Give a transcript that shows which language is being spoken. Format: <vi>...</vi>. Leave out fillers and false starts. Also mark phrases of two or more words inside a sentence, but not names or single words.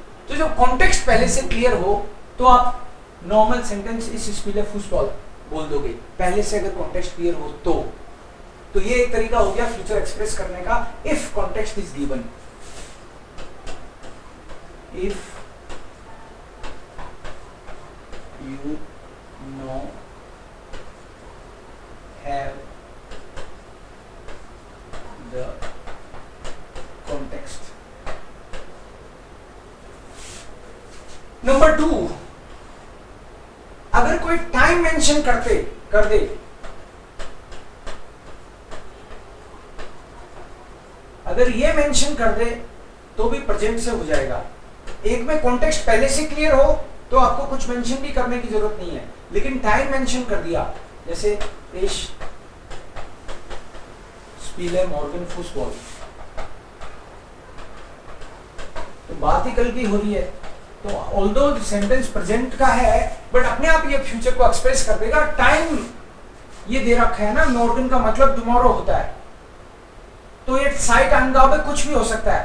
<hi>तो जब कॉन्टेक्स्ट पहले से क्लियर हो तो आप नॉर्मल सेंटेंस</hi> <de>ich spiele Fußball</de> <hi>बोल दोगे, पहले से अगर कॉन्टेक्स्ट क्लियर हो तो ये एक तरीका हो गया</hi> <en>future express</en> <hi>करने का,</hi> <en>If context is given. इफ you know, have the context।</en> <hi>नंबर 2, अगर कोई</hi> <en>time mention</en> <hi>कर दे, अगर ये मेंशन कर दे तो भी प्रेजेंट से हो जाएगा। एक में कॉन्टेक्स्ट पहले से क्लियर हो तो आपको कुछ मेंशन भी करने की जरूरत नहीं है, लेकिन</hi> <en>time mention</en> <hi>कर दिया, जैसे</hi> <de>ich spiele morgen Fußball,</de> <hi>तो बात ही कल की हो रही है। तो</hi> <en>although sentence present</en> <hi>का है बट अपने आप ये फ्यूचर को एक्सप्रेस कर देगा। टाइम ये दे रखा है ना, मॉर्गन का मतलब टुमारो होता है, तो ये</hi> <de>Zeit Angabe</de> <hi>कुछ भी हो सकता है।</hi>